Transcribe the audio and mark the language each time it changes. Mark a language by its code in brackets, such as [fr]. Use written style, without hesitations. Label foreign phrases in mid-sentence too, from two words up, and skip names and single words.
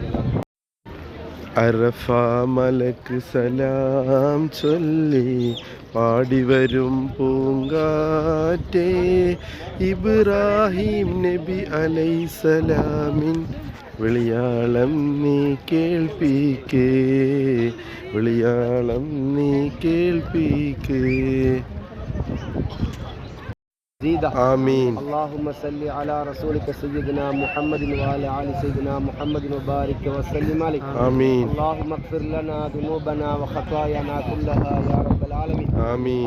[ta] அரஃபா மலக்கு சலாம் சொல்லி பாடி வரும் பூங்காற்றே, இப்ராஹிம் நபி அலைஹிஸ்ஸலாமின் விளையாளம் நீ கேள்விக்கே, விளையாளம் நீ கேள்விக்கே. [ar] آمين. اللهم صل على رسولك سيدنا محمد وعلى آل سيدنا محمد وبارك وسلم عليه. آمين. اللهم اغفر لنا ذنوبنا وخطايانا كلها يا رب العالمين. آمين.